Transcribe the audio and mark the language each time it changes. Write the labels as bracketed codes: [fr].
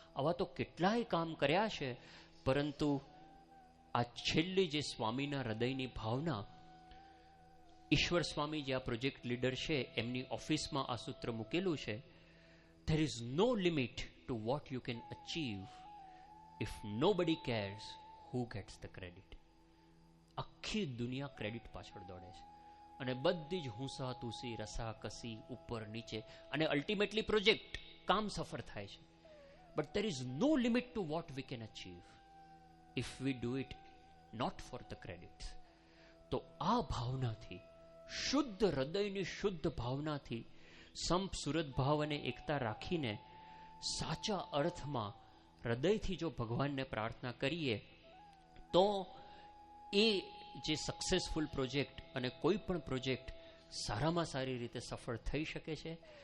[gu] આવા તો કેટલાય કામ કર્યા છે. પરંતુ આ છેલ્લી જે સ્વામીના હૃદયની ભાવના, ઈશ્વર સ્વામી જે આ પ્રોજેક્ટ લીડર છે, એમની ઓફિસમાં આ સૂત્ર મૂકેલું છે, [en] there is no limit to what you can achieve if nobody cares who gets the credit. [gu] આખી દુનિયા ક્રેડિટ પાછળ દોડે છે, અને બધી જ હુંસા તુસી, રસા કસી, ઉપર નીચે, અને અલ્ટિમેટલી પ્રોજેક્ટ કામ સફળ થાય છે. [en] but there is no limit to what we can achieve if we do it not for the credits. [gu] તો આ ભાવનાથી, શુદ્ધ હૃદયની શુદ્ધ ભાવનાથી, સંપ સુરત ભાવ અને એકતા રાખીને સાચા અર્થમાં હૃદયથી જો ભગવાનને પ્રાર્થના કરીએ, તો એ જે સક્સેસફુલ પ્રોજેક્ટ અને કોઈ પણ પ્રોજેક્ટ સારામાં સારી રીતે સફળ થઈ શકે છે.